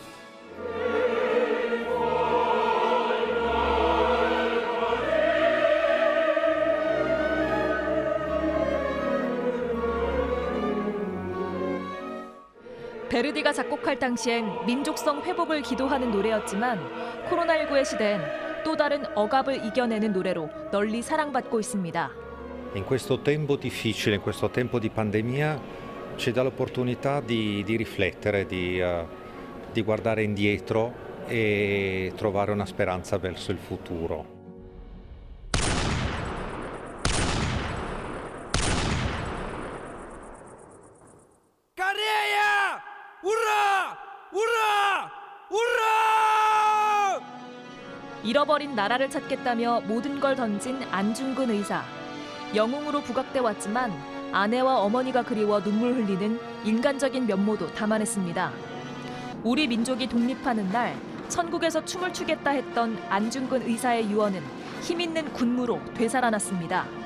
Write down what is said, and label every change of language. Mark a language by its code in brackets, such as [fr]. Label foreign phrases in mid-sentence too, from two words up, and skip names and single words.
[ko] 베르디가 작곡할 당시엔 민족성 회복을 기도하는 노래였지만 코로나19의 시대엔 또 다른 억압을 이겨내는 노래로 널리 사랑받고 있습니다. [it] In questo tempo difficile, in questo tempo di pandemia, ci dà l'opportunità di riflettere, di guardare indietro e trovare una speranza verso il futuro. Careia! Urrà! Urrà! Urrà! [ko] 잃어버린 나라를 찾겠다며 모든 걸 던진 안중근 의사. 영웅으로 부각돼 왔지만 아내와 어머니가 그리워 눈물 흘리는 인간적인 면모도 담아냈습니다. 우리 민족이 독립하는 날 천국에서 춤을 추겠다 했던 안중근 의사의 유언은 힘있는 군무로 되살아났습니다.